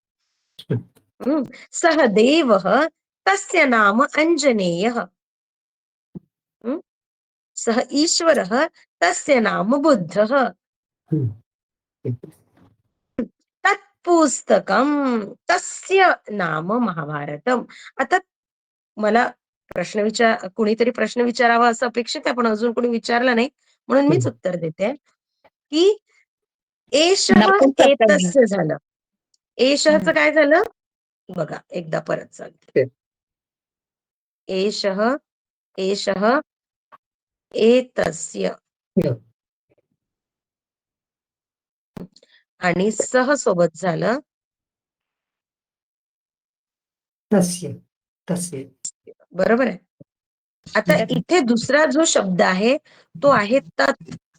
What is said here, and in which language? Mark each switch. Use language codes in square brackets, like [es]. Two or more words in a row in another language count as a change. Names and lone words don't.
[sa] सः देवः, तस्य नाम अंजनेयः. सः ईश्वरः, तस्य नाम बुद्धः. तत् पुस्तकम्, तस्य नाम महाभारतम्. [mr] आता मला कुणीतरी प्रश्न विचारावा असं अपेक्षित आहे, पण अजून कोणी विचारला नाही म्हणून मीच उत्तर देते की एषः नपुंसकलिंग. एतस्य झालं. एषःचं काय झालं बघा, एकदा परत सांगते. एषः, एषः एतस्य आणि सह सोबत झालं तस्य, तस्य. बरोबर आहे. आता इथे दुसरा जो शब्द आहे तो आहे तत्.